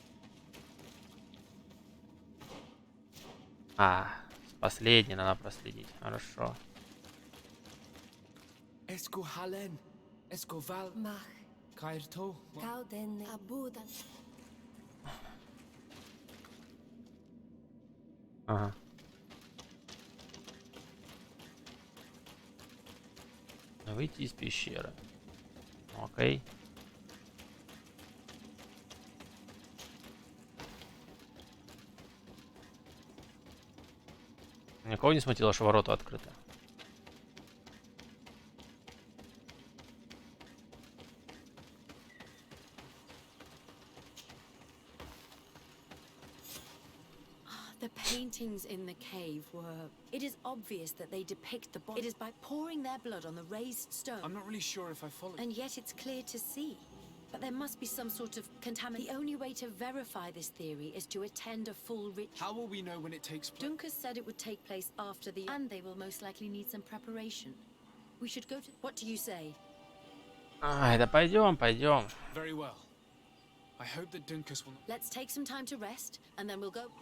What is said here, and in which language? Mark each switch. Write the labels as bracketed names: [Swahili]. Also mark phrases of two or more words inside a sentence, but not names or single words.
[Russian] Последний надо проследить. Хорошо. Esco halen. Esco val. Mach, Kairto. Kauden, Abudan. Ага. Выйти из пещеры. Окей. Никого не смутило, что ворота открыты. [English] The paintings in the cave were... It is obvious that they depict the body. It is by pouring their blood on the raised stone. I'm not really sure if I follow. And yet it's clear to see. But there must be some sort of contamination. The only way to verify this theory is to attend a full ritual. How will we know when it takes place? Duncan said it would take place after the... And they will most likely need some preparation. We should go to... What do you say? [Russian] Ай, да пойдем, пойдем. [English] Very well. I hope that Dunkus will. Let's take some time to rest, and then we'll go...